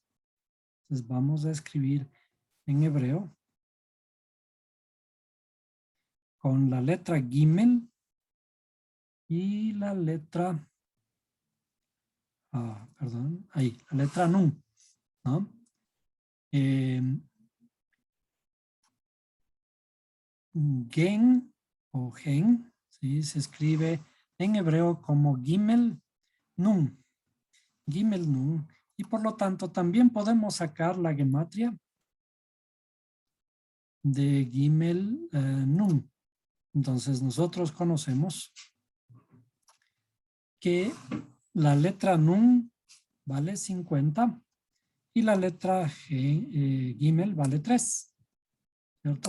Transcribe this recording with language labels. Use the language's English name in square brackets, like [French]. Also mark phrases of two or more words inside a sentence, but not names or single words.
[Spanish] Entonces vamos a escribir en hebreo con la letra gimel y la letra, la letra nun, ¿no? Gen o gen, ¿sí? Se escribe en hebreo como gimel nun, gimel nun, y por lo tanto también podemos sacar la gematria de gimel nun. Entonces nosotros conocemos que la letra nun vale 50 y la letra gimel vale 3, ¿cierto?